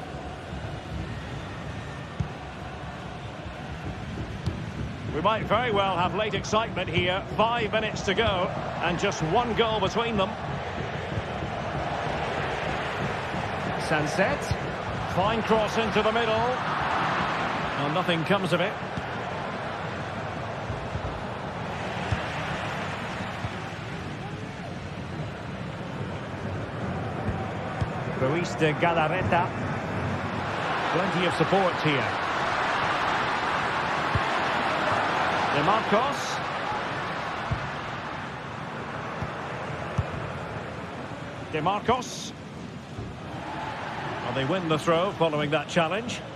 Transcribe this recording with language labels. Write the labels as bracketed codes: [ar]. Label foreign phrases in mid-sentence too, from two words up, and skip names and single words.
[en] We might very well have late excitement here. 5 minutes to go and just one goal between them. Sunset. Fine cross into the middle. Well, nothing comes of it. Ruiz de Galarreta. Plenty of support here. De Marcos. De Marcos. Well, they win the throw following that challenge.